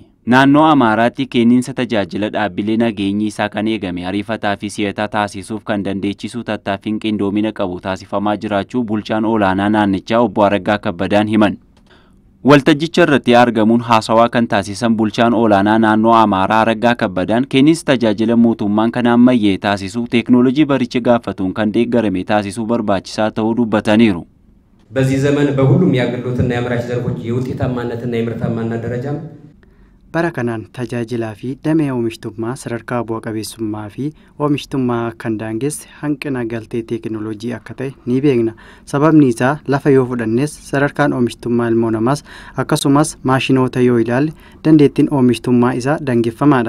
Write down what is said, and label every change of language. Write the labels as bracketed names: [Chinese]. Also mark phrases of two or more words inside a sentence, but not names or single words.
[Oromo] Naannoo Amaaraatti kenniinsa tajaajila dhaabbilee nageenyi isaa kan eegame ariifataa fi si'ataa taasisuuf kan dandeechisu tattaaffiin qindoomina qabu taasifamaa jiraachuu bulchaan olaanaa naannichaa obbo Araggaa Kabbadaan himan. Waltajjicha irratti argamuun haasawaa kan taasisan bulchaan olaanaa naannoo Amaaraa Araggaa Kabbadaan kenniinsa tajaajila mootummaan kan ammayyee taasisu teeknooloojii baricha gaafatuun kan deeggarame taasisuu barbaachisaa ta'uu dubbataniiru. [Amharic] በዚህ ዘመን በሁሉም የአገልግሎትና የአምራች ዘርፎች የውጤታማነትና የምርታማነት ደረጃም [Oromo] bara kanaan tajaajilaa fi damee oomishtummaa sadarkaa bu'a qabeessummaa fi oomishtummaa kan daangesse hanqina galtee teeknooloojii akka ta'e ni beekna. Sababni isaa lafa yoo fudhannes sadarkaan oomishtummaa ilmoo namaas akkasumas maashinoota yoo ilaalle dandeettiin oomishtummaa isaa daangeffamaadha.